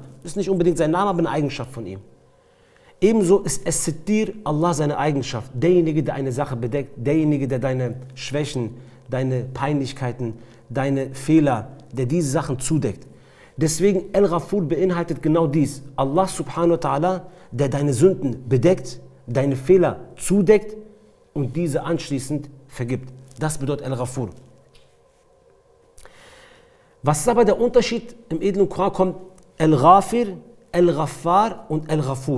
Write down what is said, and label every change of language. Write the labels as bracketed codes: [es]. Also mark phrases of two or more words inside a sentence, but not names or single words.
[de] Ist nicht unbedingt sein Name, aber eine Eigenschaft von ihm. Ebenso ist As-Sittir Allah seine Eigenschaft. Derjenige, der eine Sache bedeckt, derjenige, der deine Schwächen, deine Peinlichkeiten, deine Fehler, der diese Sachen zudeckt. Deswegen Al-Ghafur beinhaltet genau dies. [ar] Allah subhanahu wa ta'ala, [de] der deine Sünden bedeckt, deine Fehler zudeckt und diese anschließend vergibt. Das bedeutet Al-Ghafur. Was ist aber der Unterschied? Im edlen Koran kommt Al-Ghafir, Al-Ghaffar und Al-Ghafur.